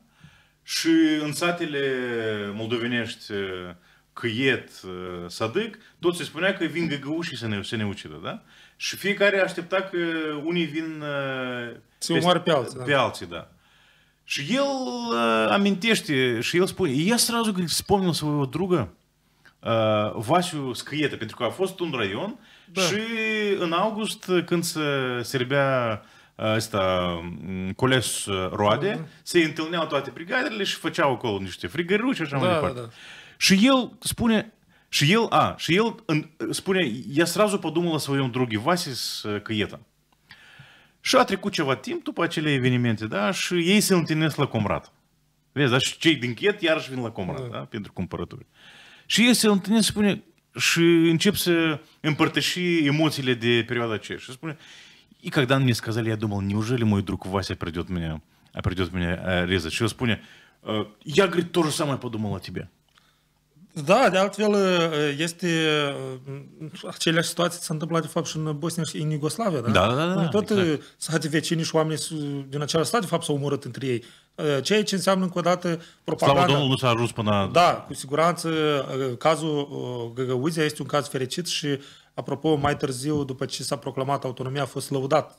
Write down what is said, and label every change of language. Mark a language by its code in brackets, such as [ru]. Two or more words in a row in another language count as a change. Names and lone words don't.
[ro] Și în satele moldovenești, Căiet, Sădâc, tot se spunea că vin găgăușii să ne ucidă, da? Și fiecare aștepta că unii vin pe alții, da. Și el amintește, și el spune, [ru] я сразу вспомнил своего друга, [ro] Vasiu Scâietă, pentru că a fost un raion și în august, când se serbea Coles Roade, se întâlneau toate brigadele și făceau acolo niște frigăruși și așa mai departe. Și el spune, [ru] я сразу подумал о своем друге Васе Scâietă. [ro] Și a trecut ceva timp după acele evenimente, da? Și ei se întâlnesc la Comrat. Vezi, da? Și cei din Chet iarăși vin la Comrat, da? Pentru cumpărături. Și ei se întâlnesc, spune, și încep să împărtăși emoțiile de perioada aceea. Și spune, [ru] и когда мне сказали, я думал, неужели мой друг Вася придет меня резать? [ro] Și el spune, [ru] я, говорит, то же самое подумал о тебе. [ro] Da, de altfel este aceleași situații se întâmplă de fapt și în Bosnia și în Iugoslavia, da? Da. Tot sate vecini și oameni din același stat de fapt s-au omorât între ei. Ceea ce înseamnă încă o dată propaganda. Slavă Domnului, nu s-a ajuns până... Da, cu siguranță cazul Găgăuzia este un caz fericit și apropo, mai târziu, după ce s-a proclamat autonomia, a fost lăudat.